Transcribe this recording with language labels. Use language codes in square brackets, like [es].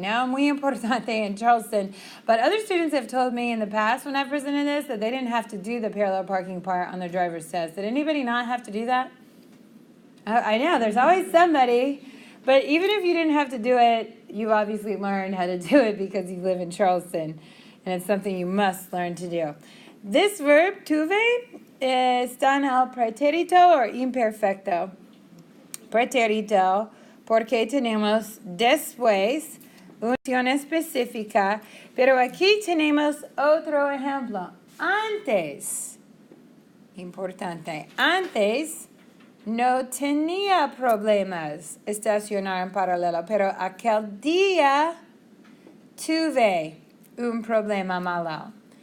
[en] Now, [es] muy importante [en] in Charleston. But other students have told me in the past when I've presented this that they didn't have to do the parallel parking part on their driver's test. Did anybody not have to do that? I know, there's always somebody. But even if you didn't have to do it, you obviously learned how to do it because you live in Charleston. And it's something you must learn to do. This verb, [es] tuve, está en el pretérito o imperfecto. Pretérito, porque tenemos después una acción específica, pero aquí tenemos otro ejemplo. Antes, importante, antes no tenía problemas estacionar en paralelo, pero aquel día tuve un problema malo.